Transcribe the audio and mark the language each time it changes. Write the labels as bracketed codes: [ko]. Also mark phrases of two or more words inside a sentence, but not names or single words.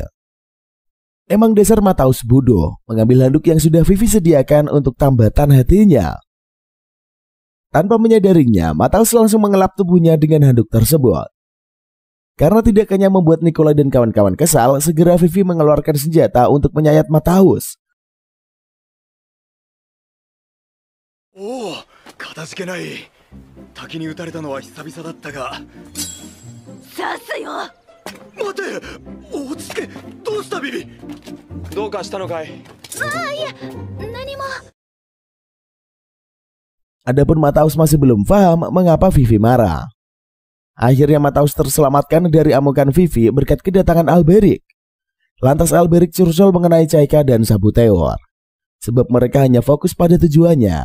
[id] Emang dasar Mataus bodoh mengambil handuk yang sudah Vivi sediakan untuk tambatan hatinya. Tanpa menyadarinya, Mataus langsung mengelap tubuhnya dengan handuk tersebut. Karena tidak hanya membuat Nikolai dan kawan-kawan kesal, segera Vivi mengeluarkan senjata untuk menyayat Mataus. [ja] Oh, 片付けない。滝に打たれたのは久々だったが。刺すよ。待て、落ち着け。どうしたビビ？どうかしたのかい？いや、何も。 [id] Adapun Mataus masih belum paham mengapa Vivi marah. Akhirnya Mataus terselamatkan dari amukan Vivi berkat kedatangan Alberic. Lantas Alberic curcol mengenai Chaika dan Sabuteor, sebab mereka hanya fokus pada tujuannya.